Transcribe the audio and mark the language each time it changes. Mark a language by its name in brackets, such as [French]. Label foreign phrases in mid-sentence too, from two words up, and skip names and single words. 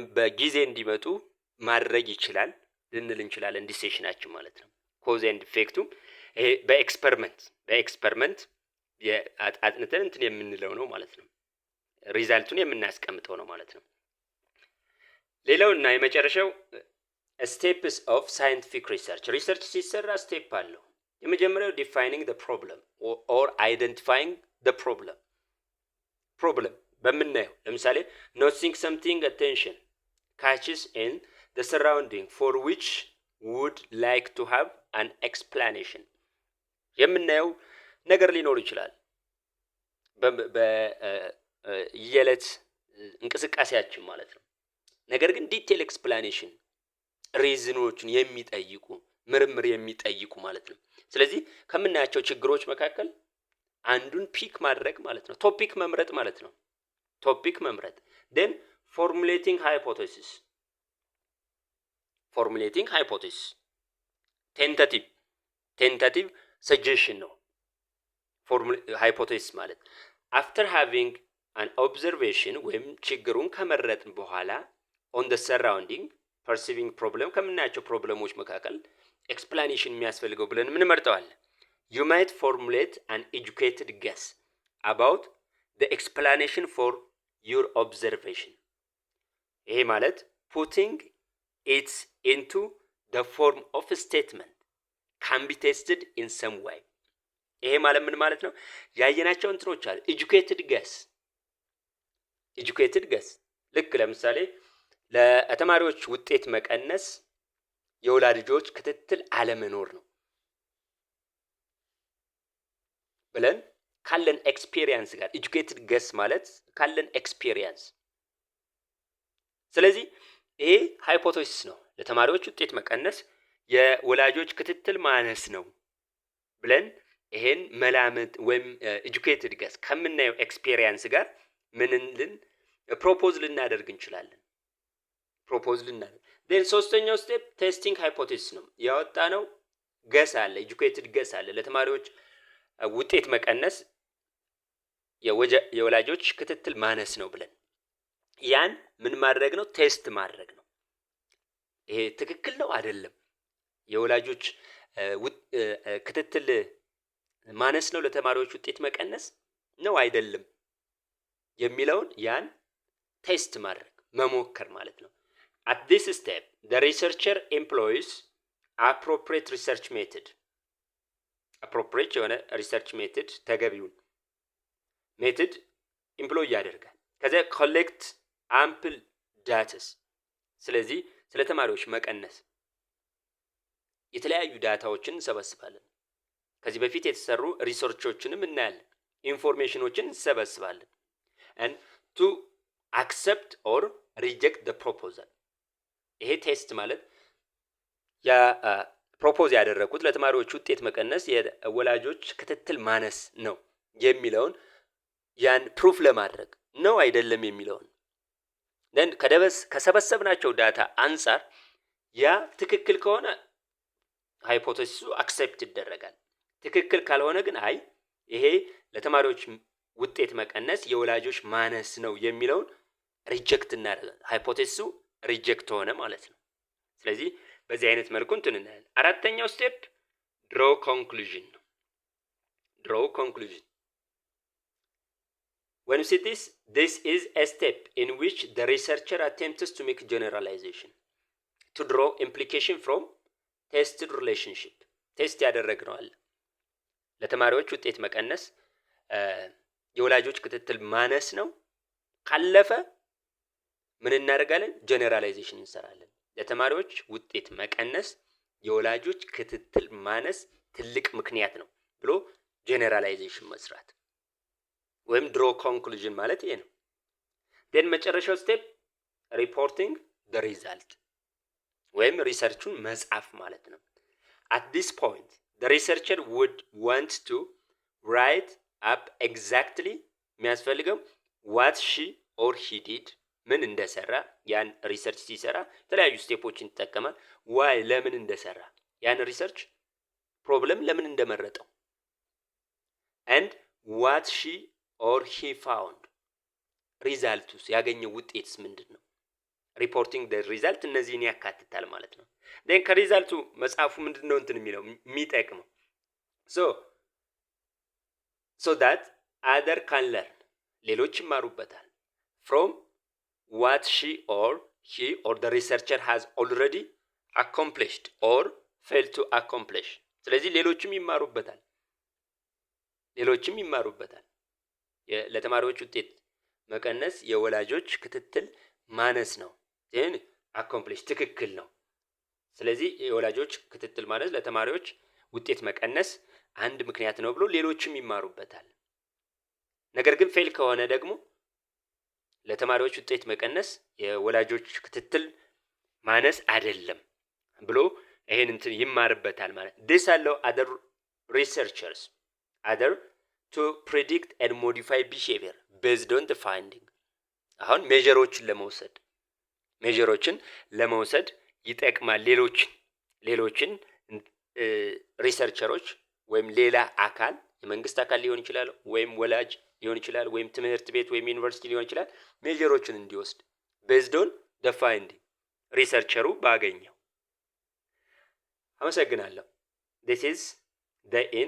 [Amharic] በጊዜ እንዲመጡ ማድረግ ይችላል ልንል እንችላለን። ዲሲሽናችን ማለት ነው። [English] cause and effect [Amharic] ይሄ በኤክስፐሪመንት የአጥንተን እንትን የምንለው ነው ማለት ነው። ሪዛልቱን የምናስቀምጠው ነው ማለት ነው። ሌላውና የመጨረሻው [English] steps of scientific research [Amharic] ሲሰራ ስቴፕ አለው። የመጀመሪያው [English] defining the problem or identifying the problem [Amharic] በምናየው ለምሳሌ [English] noticing something attention catches in the surrounding for which would like to have an explanation [Amharic] የምናየው ነገር ሊኖር ይችላል በየዕለት እንቅስቃሴያችን ማለት ነው። ነገር ግን [English] detail explanation reasons [Amharic] የሚጠይቁ ምርምር የሚጠይቁ ማለት ነው። ስለዚህ ከምናያቸው ችግሮች መካከል አንዱን ፒክ ማድረግ ማለት ነው። ቶፒክ መምረጥ ማለት ነው። [English] then formulating hypothesis tentative suggestion [Amharic] ነው hypothesis ማለት [English] after having an observation [Amharic] ወይም ችግሩን ከመረጥን በኋላ [English] on the surrounding perceiving problem [Amharic] ከምናያቸው ፕሮብለሞች መካከል explanation የሚያስፈልገው ብለን ምን መርጠዋል? [English] You might formulate an educated guess about the explanation for your observation. [Amharic] ይሄ ማለት [English] putting it into the form of a statement can be tested in some way. [Amharic] ይሄ ማለት ምን ማለት ነው? ያየናቸው እንትኖች አለ [English] educated guess [Amharic] ልክ ለምሳሌ ለተማሪዎች ውጤት መቀነስ የወላጆች ክትትል አለመኖር ነው ብለን ካለን ኤክስፒሪየንስ ጋር [English] educated guess [Amharic] ማለት ካለን ኤክስፒሪየንስ። ስለዚህ ይሄ ሃይፖቴሲስ ነው። ለተማሪዎች ውጤት መቀነስ የወላጆች ክትትል ማነስ ነው ብለን ይሄን መላምት ወይም [English] educated guess [Amharic] ከምናየው ኤክስፒሪየንስ ጋር ምንልን ፕሮፖዝ ልናደርግ እንችላለን። then ሶስተኛው ስቴፕ [English] testing hypothesis [Amharic] ነው። ያወጣነው ገስ አለ [English] educated guess [Amharic] አለ ለተማሪዎች ውጤት መቀነስ የወላጆች ክትትል ማነስ ነው ብለን ያን ምን ማድረግ ነው? ቴስት ማድረግ ነው። ይሄ ትክክል ነው አይደለም፣ የወላጆች ክትትል ማነስ ነው ለተማሪዎች ውጤት መቀነስ ነው አይደለም የሚለውን ያን ቴስት ማድረግ መሞከር ማለት ነው። [English] at this step the researcher employs appropriate research method [Amharic] appropriate የሆነ [English] research method [Amharic] ተገቢውን ሜተድ ኢምፕሎይ ያደርጋል። ከዚያ [English] collect ample datas [Amharic] ስለዚህ ስለ ተማሪዎች መቀነስ የተለያዩ ዳታዎችን እንሰበስባለን። ከዚህ በፊት የተሰሩ ሪሰርቾችንም እናያለን፣ ኢንፎርሜሽኖችን እንሰበስባለን [English] and to accept or reject the proposal [Amharic] ይሄ ቴስት ማለት ያ ፕሮፖዝ ያደረኩት ለተማሪዎች ውጤት መቀነስ የወላጆች ክትትል ማነስ ነው የሚለውን ያን ፕሩፍ ለማድረግ ነው አይደለም የሚለውን then ከሰበሰብናቸው ዳታ አንፃር ያ ትክክል ከሆነ ሃይፖቴሲሱ አክሴፕት ይደረጋል። ትክክል ካልሆነ ግን አይ ይሄ ለተማሪዎች ውጤት መቀነስ የወላጆች ማነስ ነው የሚለውን ሪጀክት እናደርጋለን። ሃይፖቴሲሱ ሪጀክት ሆነ ማለት ነው። ስለዚህ በዚህ አይነት መልኩ እንትን እናያለን። አራተኛው ስቴፕ [English] draw conclusion [Amharic] ነው። [English] draw conclusion when you see this is a step in which the researcher attempts to make generalization to draw implication from tested relationship [Amharic] ቴስት ያደረግነው አለ ለተማሪዎች ውጤት መቀነስ የወላጆች ክትትል ማነስ ነው ካለፈ ምን እናደርጋለን? ጀነራላይዜሽን እንሰራለን። ለተማሪዎች ውጤት መቀነስ የወላጆች ክትትል ማነስ ትልቅ ምክንያት ነው ብሎ ጀነራላይዜሽን መስራት ወይም [English] draw conclusion [Amharic] ማለት ይሄ ነው። ደን መጨረሻው ስቴፕ [English] reporting the result [Amharic] ወይም ሪሰርቹን መጻፍ ማለት ነው። at [English] this point the researcher would want to write up exactly [Amharic] የሚያስፈልገው [English] what she or he did [Amharic] ምን እንደሰራ ያን ሪሰርች ሲሰራ የተለያዩ ስቴፖችን ይጠቀማል። why ለምን እንደሰራ ያን ሪሰርች ፕሮብለም ለምን እንደመረጠው [English] and what she or he found [Amharic] ሪዛልቱስ ያገኘው ውጤትስ ምንድነው? [English] reporting the result [Amharic] እነዚህን ያካትታል ማለት ነው። then ከሪዛልቱ መጽሐፉ ምንድነው እንትን የሚለው የሚጠቅመው [English] so that other can learn [Amharic] ሌሎች ይማሩበታል [English] from what she or he or the researcher has already accomplished or failed to accomplish [Amharic] ስለዚህ ሌሎችም ይማሩበታል ለተማሪዎች ውጤት መቀነስ የወላጆች ክትትል ማነስ ነው። ይሄን አኮምፕሊሽ ትክክል ነው። ስለዚህ የወላጆች ክትትል ማነስ ለተማሪዎች ውጤት መቀነስ አንድ ምክንያት ነው ብሎ ሌሎችም ይማሩበታል። ነገር ግን ፌል ከሆነ ደግሞ ለተማሪዎች ውጤት መቀነስ የወላጆች ክትትል ማነስ አይደለም ብሎ ይሄን እንትን ይማርበታል ማለት [English] this allow other researchers to predict and modify behavior based on the finding [Amharic] አሁን ሜጀሮችን ለመውሰድ ይጠቅማል። ሌሎችን ሪሰርቸሮች ወይም ሌላ አካል የመንግስት አካል ሊሆን ይችላል ወይም ወላጅ ሊሆን ይችላል ወይም ትምህርት ቤት ወይም ዩኒቨርሲቲ ሊሆን ይችላል ሜጀሮችን እንዲወስድ [English] based on the finding [Amharic] ሪሰርቸሩ ባገኘው። አመሰግናለሁ። [English] this is the end.